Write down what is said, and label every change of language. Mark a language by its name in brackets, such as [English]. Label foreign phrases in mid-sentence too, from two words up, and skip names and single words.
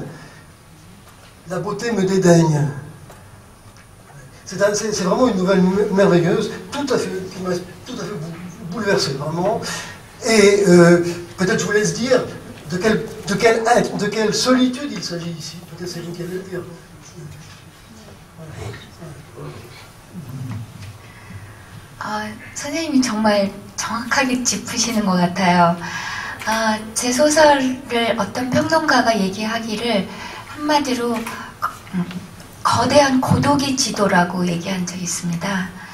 [French] La beauté me dédaigne. C'est vraiment une nouvelle merveilleuse, qui m'a tout à fait bouleversé, vraiment. Et peut-être je vous laisse dire de quelle solitude il s'agit ici. Peut-être c'est vous qui allez le dire. [Korean] 선생님이 정말 정확하게 짚으시는 것 같아요. 제 소설을 어떤 평론가가 얘기하기를 한마디로 거대한 고독의 지도라고 얘기한 적이 있습니다.